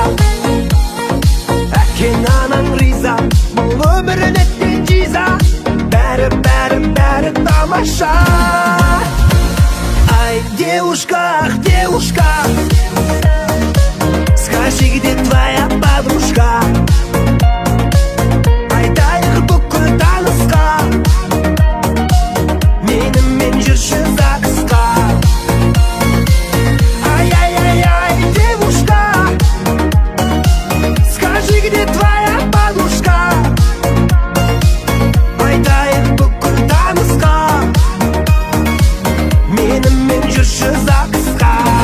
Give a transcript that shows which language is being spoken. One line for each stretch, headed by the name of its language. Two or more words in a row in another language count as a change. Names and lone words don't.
Kazakh: Әкең анаң риза, бұл өмірін еткен жиза, бәрі тамаша. Ай,
Russian: девушка, ах, девушка, скажи, где твоя подружка?
Kazakh: Айтайық бүкіл танысқа, менімен жүрші ЗАГСқа.
Russian: Ай-яй-яй-яй, девушка, скажи, где твоя подружка?
Kazakh: Айтайық бүкіл танысқа, менімен жүрші ЗАГСқа.